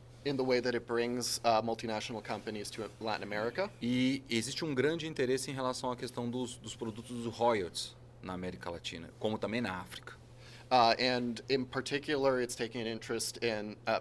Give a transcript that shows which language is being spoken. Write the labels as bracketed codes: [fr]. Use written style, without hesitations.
[en] In the way that it brings multinational companies to Latin America. [pt] E existe um grande interesse em relação à questão dos produtos dos royalties na América Latina, como também na África. [en] And in particular, it's taking an interest in